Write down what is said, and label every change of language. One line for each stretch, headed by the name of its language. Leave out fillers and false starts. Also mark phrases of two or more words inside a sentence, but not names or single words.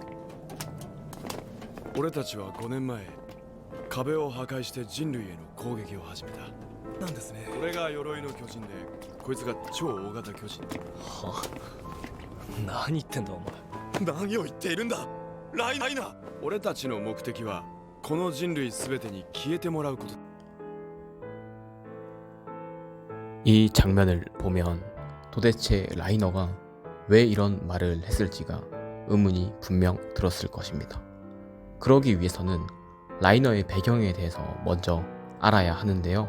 Japanese: 俺たちは5年前壁を破壊して人類への攻撃を始めた。なんですね。俺が鎧の巨人で、こいつが超大型巨人。は？何言ってんだお前。何を言っているんだライナー。俺たちの目的はこの人類全てに消えてもらうこと。
Korean: 이 장면을 보면 도대체 라이너가 왜 이런 말을 했을지가 의문이 분명 들었을 것입니다. 그러기 위해서는 라이너의 배경에 대해서 먼저 알아야 하는데요.